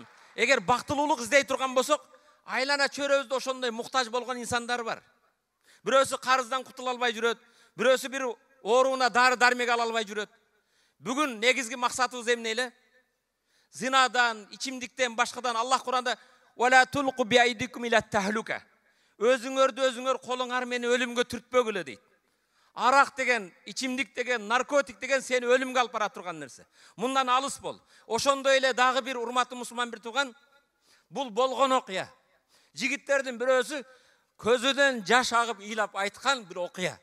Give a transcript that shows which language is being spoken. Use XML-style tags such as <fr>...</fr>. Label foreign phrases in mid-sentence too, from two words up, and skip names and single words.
<ky>Эгер бактылуулук издей турган болсок, айлана чөйрөбүздө ошондой муктаж болгон инсандар бар. Бирөөсү карыздан кутула албай жүрөт, бирөөсү бир ооруна дары-дармек ала албай жүрөт. Бүгүн негизги максатыбыз эмне эле? Зинадан, ичимдиктен, башкадан Аллах Куранда</ky> <ar>"ولا تلقوا بأيديكم إلى التهلكة".</ar> <ky>Өзүңөрдү өзүңөр колуңар менен өлүмгө түртпөгүлө дейт. Арак деген, ичимдик деген, наркотик деген сени өлүмгө алып бара турган нерсе. Мындан алыс бол. Ошондой эле дагы бир урматтуу мусулман бир тууган, бул болгон окуя. Жигиттердин бирөөсү көзүнөн жаш агып ыйлап айткан бир окуя.</ky>